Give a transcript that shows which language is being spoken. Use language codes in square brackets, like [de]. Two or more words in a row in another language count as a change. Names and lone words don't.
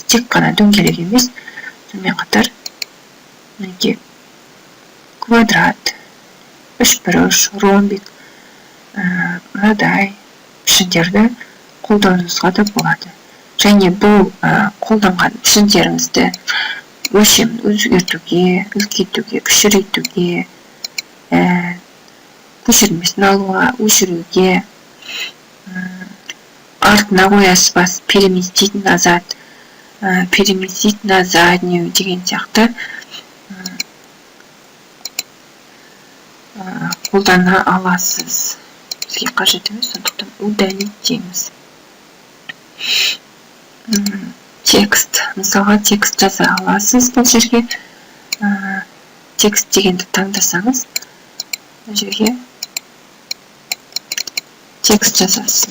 [kk] Тек қана дөңгелек емес, сонымен қатар квадрат, үшбұрыш, ромбик, мынадай пішіндерді қолдануыңызға да болады. Және бұл қолданған пішіндеріңізді өлшемін өзгертуге, үлкейтуге, кішірейтуге, көшірмесін алуға, өшіруге, артына қоясыз бас, [ru] переместить назад, переместить на заднюю [kk] деген сияқты қолдана аласыз. бізге қажет емес, сондықтан удалить дейміз. Текст. Мысалға текст жаза аласыз бұл жерге. Текст дегенді таңдасаңыз, бұл жерге текст жазасыз.